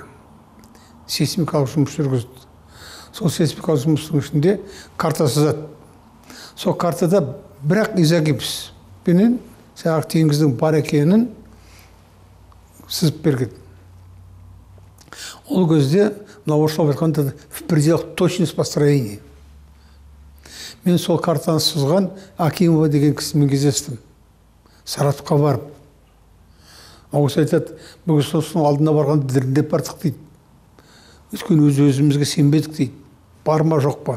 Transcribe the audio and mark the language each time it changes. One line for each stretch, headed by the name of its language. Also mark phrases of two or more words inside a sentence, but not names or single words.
Kazakh: Сейсмикалық жұмыс жүргізді. Сол сейсмикалық жұмыстың ішінде карта сызады. Сол картада бірақ изогибс пенен жаңағы теңіздің бар екенін сызып берген. Ол кезде мына орысшалап айтқанда
Russian: в пределах точность построения.
Kazakh: Мен сол картаны сызған Акимова деген кісімен кездестім. Саратовқа барып. Ол кісі айтады, бүгін соның алдына барғанда дірілдеп бардық дейді. Өйткені өзімізге сенбедік дейді. Бар ма жоқ па?